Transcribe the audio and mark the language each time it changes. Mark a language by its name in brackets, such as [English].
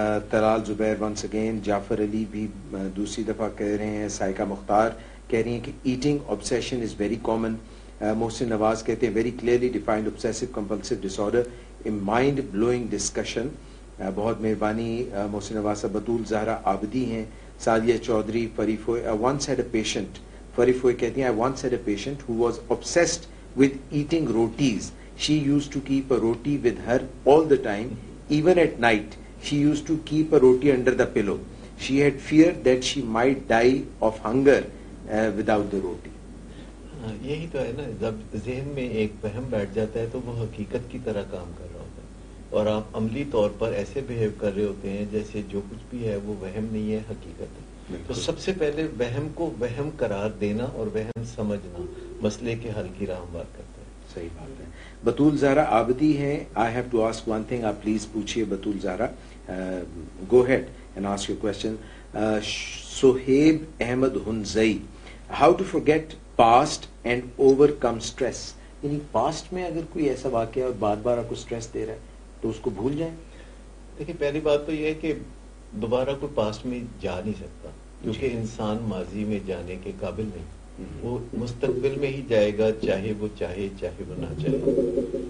[Urdu] طلال زبیر [English] once again, [Urdu] جعفر علی بھی دوسری دفعہ کہہ رہے ہیں. سائقہ مختار کہہ رہی ہیں کہ [English] Eating obsession is very common. Mohsin Nawaz [Urdu] کہتے ہیں [English] Very clearly defined obsessive compulsive disorder, a mind blowing discussion. [Urdu] بہت مہربانی محسن نواز صاحب. بطول زہرا عابدی ہیں, Sadia Chaudhry, free فوئی. [English] I once had a patient, [Urdu] free فوئی کہتی ہیں [English] I once had a patient who was obsessed with eating rotis. She used to keep a roti with her all the time, even at night. She used to keep a roti under the pillow. She had feared that she might die of hunger without the roti. [Urdu] یہی تو ہے نا, جب ذہن میں ایک وہم بیٹھ جاتا ہے تو وہ حقیقت کی طرح کام کر رہا ہوتا ہے, اور آپ عملی طور پر ایسے بہیو کر رہے ہوتے ہیں جیسے جو کچھ بھی ہے وہ وہم نہیں ہے, حقیقت ہے. تو سب سے پہلے وہم کو وہم قرار دینا اور وہم سمجھنا مسئلے کے حل کی راہ ہموار کرتا ہے. صحیح بات ہے. بطول زہرا عابدی ہیں. [English] I have to ask one thing, [Urdu] آپ پلیز پوچھیے [English] Batool Zahra. Go ahead and ask your question. Sohaib Ahmed Hunzai, how to forget past and overcome stress. [Urdu] یعنی پاسٹ میں اگر کوئی ایسا واقعہ اور بار بار آپ کو اسٹریس دے رہا ہے تو اس کو بھول جائیں. دیکھیے پہلی بات تو یہ ہے کہ دوبارہ کوئی پاسٹ میں جا نہیں سکتا, کیونکہ انسان ماضی میں جانے کے قابل نہیں, وہ مستقبل میں ہی جائے گا, چاہے وہ چاہے چاہے وہ نہ چاہے.